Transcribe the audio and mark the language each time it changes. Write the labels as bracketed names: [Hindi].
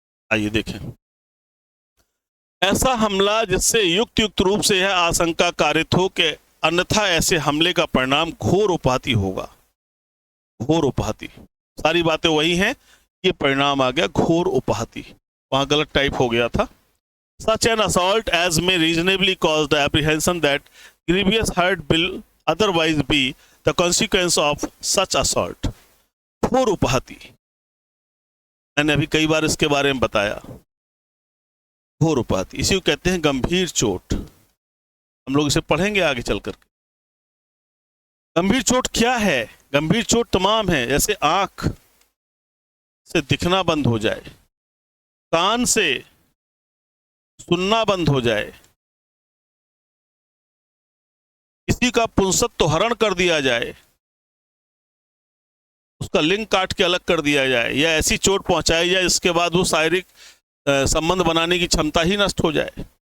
[Hindi] आइए देखें, ऐसा हमला जिससे युक्त रूप से यह आशंका कारित हो कि अन्यथा ऐसे हमले का परिणाम घोर उपाधि होगा। घोर उपाधि, सारी बातें वही हैं, ये परिणाम आ गया घोर उपाधि, वहां गलत टाइप हो गया था। [English] Such an assault as may reasonably cause the apprehension that grievous hurt will otherwise be the consequence of such assault। [Hindi] घोर उपाधि, मैंने अभी कई बार इसके बारे में बताया। घोर उपाधि, इसी को कहते हैं गंभीर चोट। हम लोग इसे पढ़ेंगे आगे चलकर। गंभीर चोट क्या है? गंभीर चोट तमाम है, जैसे आंख से दिखना बंद हो जाए, कान से सुनना बंद हो जाए, किसी का पुंसत्व हरण कर दिया जाए, उसका लिंग काट के अलग कर दिया जाए, या ऐसी चोट पहुंचाई जाए इसके बाद वो शारीरिक संबंध बनाने की क्षमता ही नष्ट हो जाए।